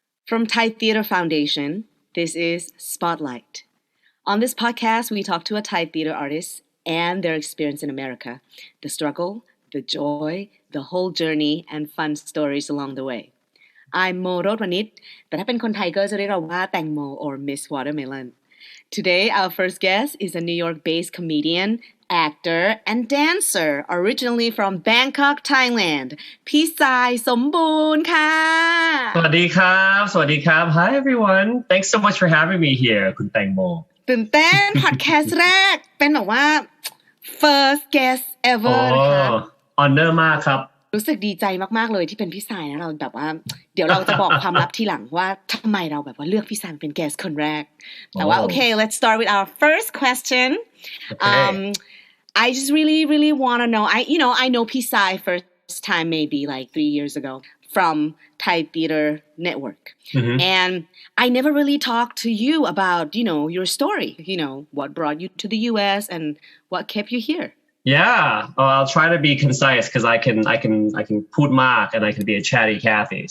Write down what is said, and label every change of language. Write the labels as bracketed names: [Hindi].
[English] From Thai Theatre Foundation, this is Spotlight. On this podcast, we talk to a Thai theater artist and their experience in America, the struggle, the joy, the whole journey, and fun stories along the way. I'm Mo Rodvanich, [Thai] แต่ถ้าเป็นคนไทยก็จะเรียกเราว่าแตงโม [English] or Miss Watermelon. Today, our first guest is a New York-based comedian, actor, and dancer, originally from Bangkok, Thailand. [Thai] พี่สายสมบูรณ์ค่ะ สวัสดีครับ [English] Hi everyone. Thanks so much for having me here คุณแตงโม [Thai] ตื่นเต้น พอดแคสต์แรกเป็นแบบว่า [English] first guest ever [Thai] นะคะ honor มากครับ รู้สึกดีใจมากๆเลยที่เป็นพี่สายนะเราแบบว่าเดี๋ยวเราจะบอกความลับทีหลังว่าทำไมเราแบบว่าเลือกพี่สายเป็น [English] guest [Thai] คนแรกแต่ว่า [English] okay let's start with our first question I just really want to know I know พี่สาย first time maybe like 3 years ago from Thai Theater Network and I never really talked to you about your story what brought you to the US and what kept you here.Yeah, I'll try to be concise because I can [Thai] พูดมาก [English] and I can be a chatty Cathy.